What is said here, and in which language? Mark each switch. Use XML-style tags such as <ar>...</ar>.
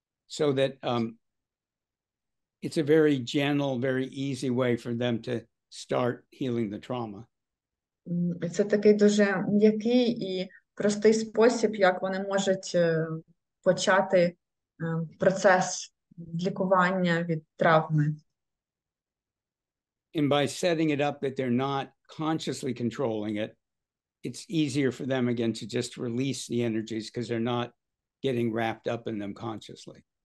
<en>So that it's a very gentle, very easy way for them to start healing the trauma.</en> <uk>Це такий дуже м'який і простий спосіб, як вони можуть почати процес лікування від травми.</uk> <en>And by setting it up that they're not consciously controlling it, it's easier for them again to just release the energies because they're not getting wrapped up in them consciously.</en>